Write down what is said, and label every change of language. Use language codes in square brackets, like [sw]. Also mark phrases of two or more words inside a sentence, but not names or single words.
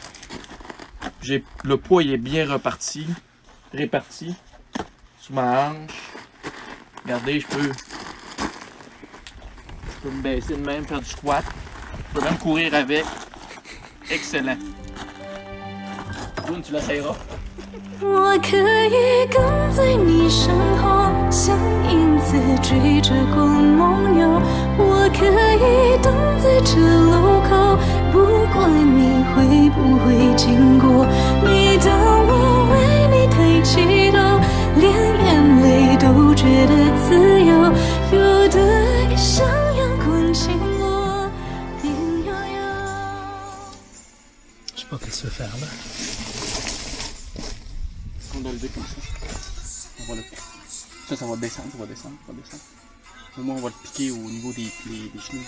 [fr] Le poids, il est bien réparti sur ma hanche. Regardez, je peux me baisser de même, faire du squat. Je peux même courir avec. excellent. Boone, tu l'essayeras. [zh] 我可以跟在你身后，像影子追着光梦游。我可以等在这路口，不管你会不会经过。每当我为你抬起头，连眼泪都觉得自由，有的爱像阳光倾落，边悠悠。 [fr] Je sais pas qu'est-ce que tu veux faire là. On doit le lever comme ça. On va le... Ça va descendre, ça va descendre, ça va descendre. Au moins, on va le piquer au niveau des genoux.